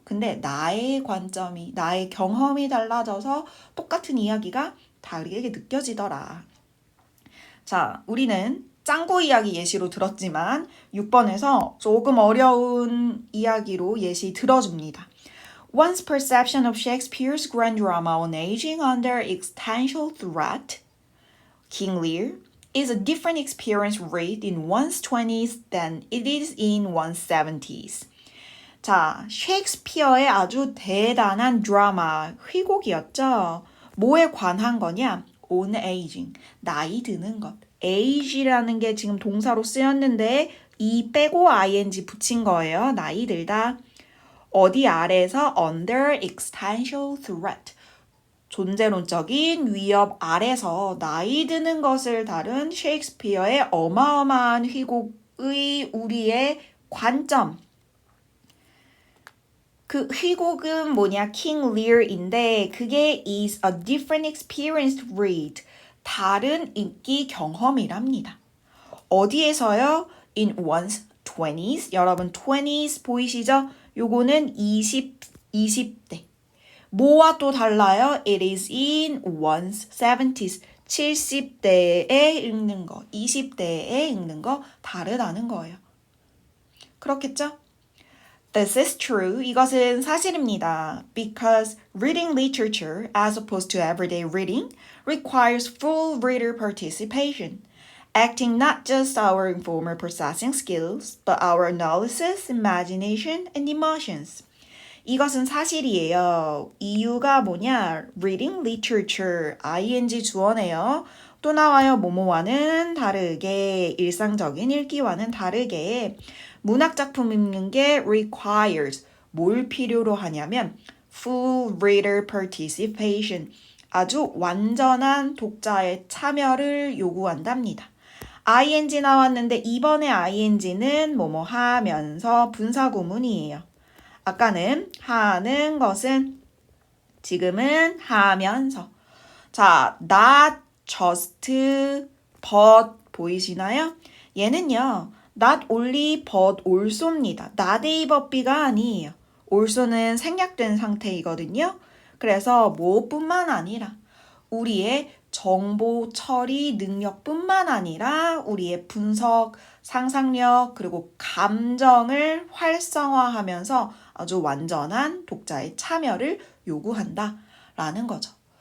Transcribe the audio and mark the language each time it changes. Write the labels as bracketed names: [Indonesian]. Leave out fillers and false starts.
[Korean] 근데 나의 관점이, 나의 경험이 달라져서 똑같은 이야기가 다르게 느껴지더라. 자, 우리는 짱구 이야기 예시로 들었지만 6번에서 조금 어려운 이야기로 예시 들어줍니다. [English] One's perception of Shakespeare's grand drama on aging under existential threat, King Lear, is a different experience read in one's 20s than it is in one's 70s. [Korean] 자, 셰익스피어의 아주 대단한 드라마, 희곡이었죠. 뭐에 관한 거냐? [English] On aging, [Korean] 나이 드는 것. age라는 게 지금 동사로 쓰였는데 이 빼고 ing 붙인 거예요. 나이 들다. 어디 아래에서 [English] under existential threat. [Korean] 존재론적인 위협 아래서 나이 드는 것을 다룬 셰익스피어의 어마어마한 희곡의 우리의 관점. 그 희곡은 뭐냐? [English] King Lear인데 그게 is a different experience to read. [Korean] 다른 인기 경험이랍니다. 어디에서요? [English] In one's 20s. 여러분 20s [Korean] 보이시죠? 요거는 [English] 20 [Korean] 20대. 뭐와 또 달라요? [English] It is in one's 70s. [Korean] 70대에 읽는 거, 20대에 읽는 거 다르다는 거예요. 그렇겠죠? [English] This is true. [Korean] 이것은 사실입니다. [English] Because reading literature, as opposed to everyday reading, requires full reader participation, acting not just our informal processing skills, but our analysis, imagination, and emotions. [Korean] 이것은 사실이에요. 이유가 뭐냐? [English] Reading literature, ing 주어네요. [Korean] 또 나와요. 뭐뭐와는 다르게, 일상적인 읽기와는 다르게 문학 작품 읽는 게 requires, 뭘 필요로 하냐면 [English] full reader participation, [Korean] 아주 완전한 독자의 참여를 요구한답니다. ing 나왔는데 이번에 ing는 뭐뭐 하면서 분사구문이에요. 아까는 하는 것은, 지금은 하면서. 자, not just, but 보이시나요? 얘는요, [English] not only but also입니다. not a but b가 아니에요. [Korean] also는 생략된 상태이거든요. 그래서 뭐뿐만 아니라 우리의 정보 처리 능력뿐만 아니라 우리의 분석, 상상력, 그리고 감정을 활성화하면서 아주 완전한 독자의 참여를 요구한다라는 거죠.